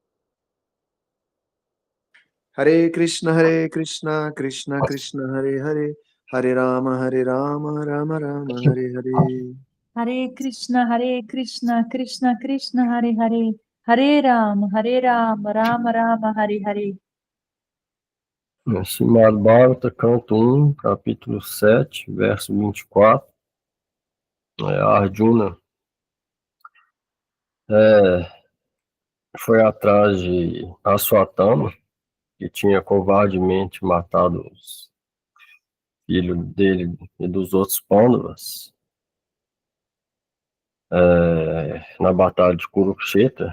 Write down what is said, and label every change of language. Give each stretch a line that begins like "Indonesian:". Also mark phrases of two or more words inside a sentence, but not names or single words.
Sanskrit: Hare Krishna, Krishna Krishna, Hare Hare, Hare Rama, Rama Rama, Hare Hare. Hare Krishna, Krishna Krishna, Hare Hare, Hare Rama, Rama Rama, Hare Hare.
Portuguese: Srimad Bhagavata, canto 1, capítulo 7, verso 24. Arjuna foi atrás de Aswatthama, que tinha covardemente matado os filhos dele e dos outros Pandavas na batalha de Kurukshetra.